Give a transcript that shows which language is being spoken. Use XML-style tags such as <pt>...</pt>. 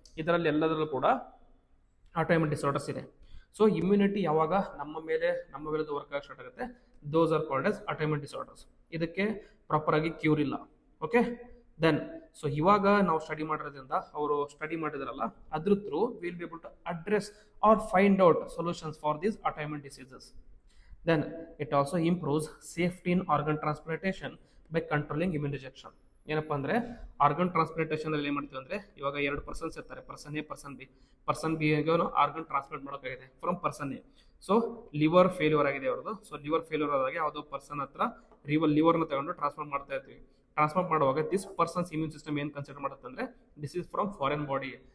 <kn>ಇದರಲ್ಲಿ ಎಲ್ಲದರಲ್ಲೂ ಕೂಡ ಆಟೋಮಿನ್ ಡಿಸಾರ್ಡರ್ಸ್ ಇದೆ. ಸೊ ಇಮ್ಯುನಿಟಿ ಯಾವಾಗ ನಮ್ಮ ವಿರುದ್ಧ ವರ್ಕ್ ಆಗಿ ಸ್ಟಾರ್ಟ್ ಆಗುತ್ತೆ,</kn> <en>Those are called as autoimmune disorders.</en> <kn>ಇದಕ್ಕೆ ಪ್ರಾಪರ್ ಆಗಿ ಕ್ಯೂರ್ ಇಲ್ಲ. ಓಕೆ, ದೆನ್ ಸೊ ಇವಾಗ ನಾವು ಸ್ಟಡಿ ಮಾಡಿರೋದ್ರಿಂದ ಅವರು ಸ್ಟಡಿ ಮಾಡಿದ್ರಲ್ಲ, ಅದ್ರ through</kn> <en>Will be able to address or find out solutions for these autoimmune diseases. Then it also improves safety in organ transplantation by controlling immune rejection.</en> <kn>ಏನಪ್ಪ ಅಂದ್ರೆ organ transplantation ಅಲ್ಲಿ ಏನ್ ಮಾಡ್ತೀವಿ ಅಂದ್ರೆ, ಇವಾಗ 2 ಪರ್ಸನ್ಸ್ ಇರ್ತಾರೆ, person A person B. Person B organ transplant ಮಾಡೋಕ್ಕಾಗಿದೆ from person A. So liver failure ಆಗಿದೆ ಅವ್ರದ್ದು. ಸೊ ಲಿವರ್ ಫೇಲ್ಯೂರ್ ಆದಾಗ ಯಾವುದೋ ಪರ್ಸನ್ ಹತ್ರ ಲಿವರ್ನ ತಗೊಂಡು ಟ್ರಾನ್ಸ್ಪ್ಲಾಂಟ್ ಮಾಡ್ತಾ ಇರ್ತೀವಿ. ಟ್ರಾನ್ಸ್ಪ್ಲಾಂಟ್ ಮಾಡುವಾಗ ದಿಸ್ ಪರ್ಸನ್ಸ್ ಇಮ್ಯೂನ್ ಸಿಸ್ಟಮ್ ಏನ್ ಕನ್ಸಿಡರ್ ಮಾಡುತ್ತೆ ಅಂದ್ರೆ</kn> <en>This is from foreign body.</en>